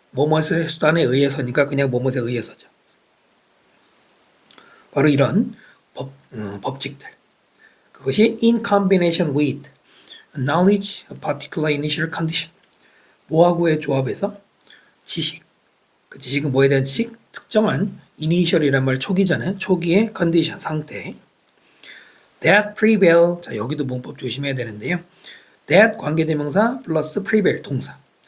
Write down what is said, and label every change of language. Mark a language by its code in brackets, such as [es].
[ko] 뭐뭐의 수단에 의해서니까 그냥 뭐뭐에 의해서죠. 바로 이런 법칙들. 그것이 [en] in combination with knowledge of particular initial condition. [ko] 뭐하고의 조합에서 지식. 그 지식은 뭐에 대한 지식? 특정한 이니셜이란 말 초기잖아요. 초기의 컨디션, 상태. [en] That prevail. [ko] 자, 여기도 문법 조심해야 되는데요. That 관계대명사 플러스 prevail 동사.